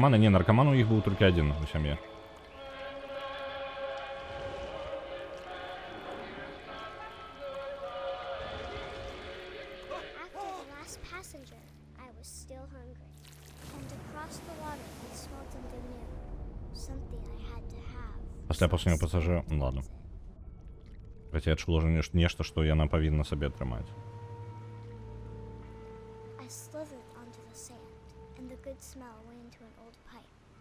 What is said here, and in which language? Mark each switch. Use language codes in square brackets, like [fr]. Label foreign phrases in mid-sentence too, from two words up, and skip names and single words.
[be] Не, наркаман у іх быў толькі адзін у сям'і. [en] After the last passenger, I was still hungry. And across the water, I smelled something new. Something I had to have. [be] Пасля апошняга пасажыра... [ru] Ну ладно. [be] Хаця я чула ўжо нешта, што яна павінна сабе атрымаць. [en] I slithered onto the sand, and the good smell went into an old pipe.